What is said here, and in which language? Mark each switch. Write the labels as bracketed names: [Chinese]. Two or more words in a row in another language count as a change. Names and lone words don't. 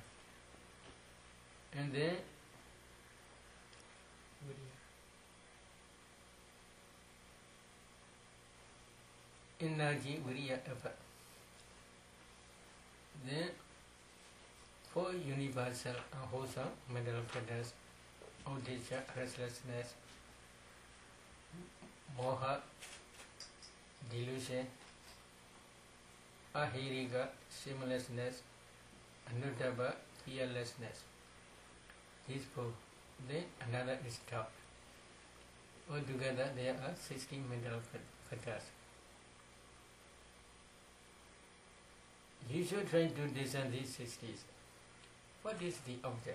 [English] And then energy, viriya, effort. Then 4 universal and wholesome mental patterns, Uddecha, restlessness, moha, delusion, Ahirika, shamelessness, Anuttapa, fearlessness. These four. Then another is doubt. Altogether there are 16 mental fetters. You should try to discern these 60s. What is the object?